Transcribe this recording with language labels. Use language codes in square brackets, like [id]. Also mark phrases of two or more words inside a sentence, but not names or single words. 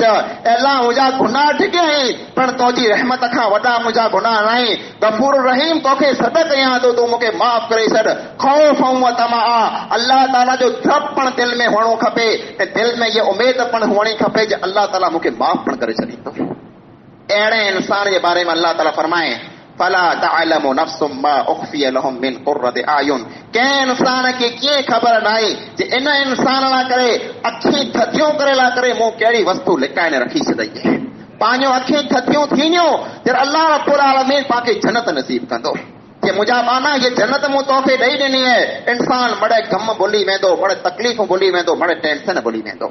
[kfr] ऐं अल्लाह मुंहिंजा गुनाह ढिघा आहिनि पण तुंहिंजी रहमत खां वॾा मुंहिंजा गुनाह न आहिनि। [ar] غفور رحيم [kfr] तोखे सॾ कयां थो, तूं मूंखे माफ़ करे छॾ। खौफ़ ऐं तमआ, अल्लाह ताला जो डपु पण दिलि में हुअणो खपे, ऐं दिलि में इहा उमेद पण हुअणी खपे जे अल्लाह ताला मूंखे माफ़ पण करे छॾींदो। अहिड़े इंसान जे बारे में अल्लाह ताला फरमाए [ar] فلا تعلم نفس ما أخفي لهم من قرة أعين. [kfr] कंहिं इंसान खे कीअं ख़बर नाहे जे इन इंसान लाइ करे अखियूं थधियूं करे लाइ करे मूं कहिड़ी वस्तु लिकाइण रखी छॾी आहे। पंहिंजो अखियूं थधियूं थींदियूं त [ar] الله رب العالمين [kfr] पाण जन्नत नसीब कंदो। कि मुंहिंजा माना ये जन्नत मूं तोखे ॾेई ॾिनी आहे। इंसान बड़े गम भुली वेंदो, बड़े तकलीफ़ भुली वेंदो, बड़े टेंशन भुली वेंदो।